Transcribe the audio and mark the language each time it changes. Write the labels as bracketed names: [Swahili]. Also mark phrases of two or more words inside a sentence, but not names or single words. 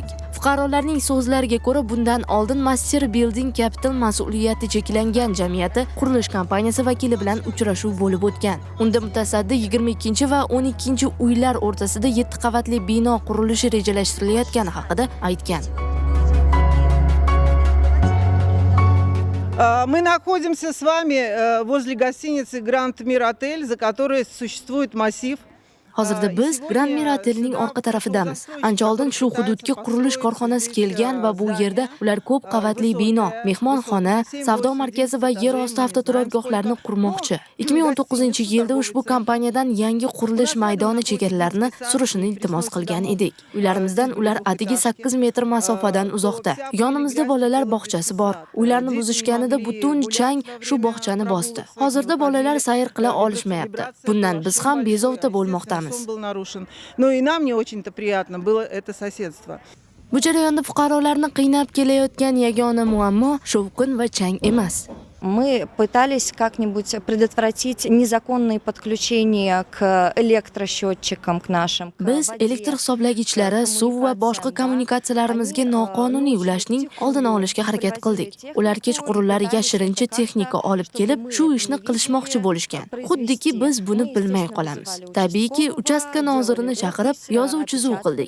[Uzbek] Fuqarolarning so'zlariga ko'ra, bundan oldin Master Building Capital mas'uliyati cheklangan jamiyati qurilish kompaniyasi vakili bilan uchrashuv bo'lib o'tgan. Unda mutasaddi 22 va 12 uylar o'rtasida 7 qavatli bino qurilishi rejalashtirilayotgani haqida aytgan. [Russian] Мы находимся с вами возле гостиницы Grand Mir Hotel, за которой существует массив. [Uzbek] Hozirda biz Grand Mir Hotelning orqa tarafidamiz. Ancha oldin shu hududga qurilish korxonasi kelgan va bu yerda ular ko'p qavatli bino, mehmonxona, savdo markazi va yer osti avtoturargohlarini qurmoqchi. 2019-yilda ushbu kompaniyadan yangi qurilish maydoni chegaralarini surishini iltimos qilgan edik. Uylarimizdan ular atigi 8 metr masofadan uzoqda. Yonimizda bolalar bog'chasi bor. Uylarni buzishganida butun chang shu bog'chani bosdi. Hozirda bolalar sayr qila olishmayapti. Bundan biz ham bezovta bo'lmoqdamiz. [Russian] Был нарушен. Но и нам не очень-то приятно было это соседство. [Uzbek] Bu jarayonda fuqarolarni qiynab kelayotgan yagona muammo shovqin va chang emas. [Russian] Мы пытались как-нибудь предотвратить незаконные подключения к электросчетчикам, к нашим. [Uzbek] Biz elektr hisoblagichlari, suv va boshqa kommunikatsiyalarimizga noqonuniy ulashning oldini olishga harakat qildik. Ular kechqurunlari yashirincha texnika olib kelib, shu ishni qilishmoqchi bo'lishgan. Xuddiki biz buni bilmay qolamiz. Tabiiyki, uchastka nozirini chaqirib, yozuv-chizuv qildik.